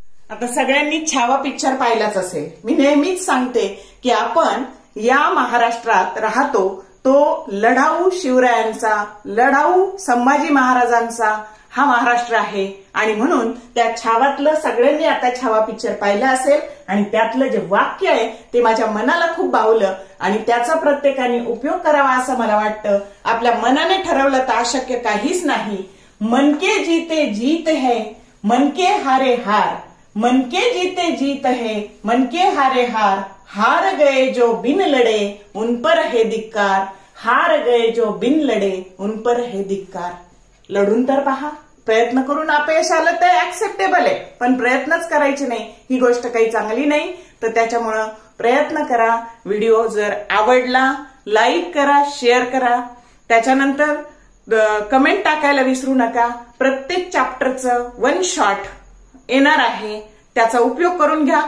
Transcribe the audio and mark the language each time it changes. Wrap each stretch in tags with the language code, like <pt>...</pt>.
<mr>आता सगळ्यांनी छावा पिक्चर पाहिलाच असेल. मी नेहमीच सांगते की आपण या महाराष्ट्रात राहतो तो लढाऊ शिवरायांचा, लढाऊ संभाजी महाराजांचा हा महाराष्ट्र आहे आणि म्हणून त्या छावातलं सगळ्यांनी आता छावा पिक्चर पाहिला असेल आणि त्यातलं जे वाक्य आहे ते माझ्या मनाला खूप भावलं आणि त्याचा प्रत्येकाने उपयोग करावा असं मला वाटतं. आपल्या मनाने ठरवलं तर अशक्य काहीच नाही.</mr> <hi>मन के जीते जीत है, मन के हारे हार, मन के जीते जीत है, मन के हारे हार, हार गए जो बिन लड़े उन पर है धिक्कार, हार गए जो बिन लड़े उन पर है धिक्कार.</hi> <mr>लढून तर पहा. प्रयत्न करून अपयश आलं तर ऍक्सेप्टेबल आहे, पण प्रयत्नच करायचे नाही ही गोष्ट काही चांगली नाही. तर त्याच्यामुळं प्रयत्न करा. व्हिडिओ जर आवडला लाईक करा, शेअर करा. त्याच्यानंतर कमेंट टाकायला विसरू नका. प्रत्येक चॅप्टरचं 1 शॉट येणार आहे, त्याचा उपयोग करून घ्या.</mr>